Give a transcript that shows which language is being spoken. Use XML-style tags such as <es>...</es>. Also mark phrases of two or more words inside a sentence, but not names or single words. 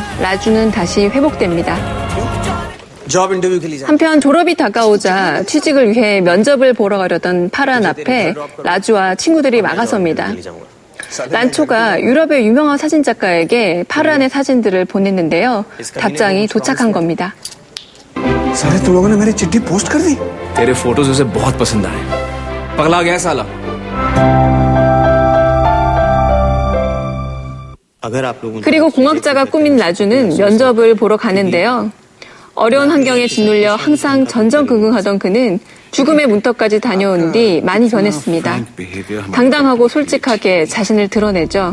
<ko>라주는 다시 회복됩니다. 한편 졸업이 다가오자 취직을 위해 면접을 보러 가려던 파란 앞에 라주와 친구들이 막아섭니다. 란초가 유럽의 유명한 사진작가에게 파란의 사진들을 보냈는데요. 답장이 도착한 겁니다.</ko> <hi>सारे तुम लोगों ने मेरी चिट्ठी पोस्ट कर दी। तेरे फोटोज उसे बहुत पसंद आए। पगला गया साला।</hi> <ko>그리고 공학자가 꾸민 라주는 면접을 보러 가는데요. 어려운 환경에 짓눌려 항상 전전긍긍하던 그는 죽음의 문턱까지 다녀온 뒤 많이 변했습니다. 당당하고 솔직하게 자신을 드러내죠.</ko>